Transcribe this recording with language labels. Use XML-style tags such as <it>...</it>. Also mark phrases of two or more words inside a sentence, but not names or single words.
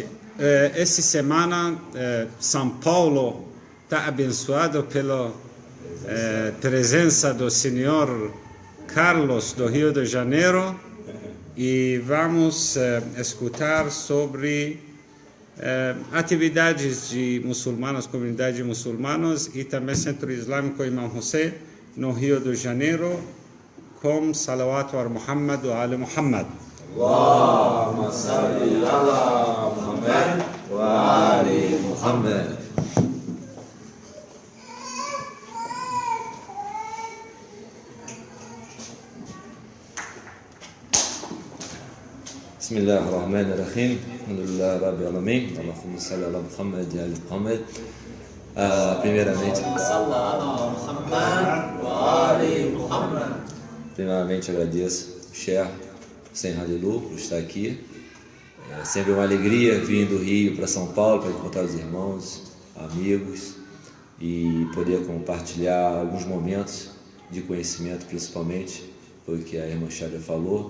<pt>Essa semana, São Paulo está abençoado pela presença do Senhor Carlos do Rio de Janeiro, e vamos escutar sobre atividades de muçulmanos, comunidade muçulmanas, e também Centro Islâmico Imam Hussein no Rio de Janeiro, com</pt> <ar>صلوات و محمد و آل محمد. اللهم صل على محمد وآل محمد. بسم الله الرحمن الرحيم. الحمد لله رب العالمين. اللهم صل على محمد وآل محمد.</ar> <pt>Primeiramente agradeço o Cher Sem Halilu por estar aqui. É sempre uma alegria vir do Rio para São Paulo para encontrar os irmãos, amigos e poder compartilhar alguns momentos de conhecimento, principalmente, foi o que a irmã Xavier falou.</pt>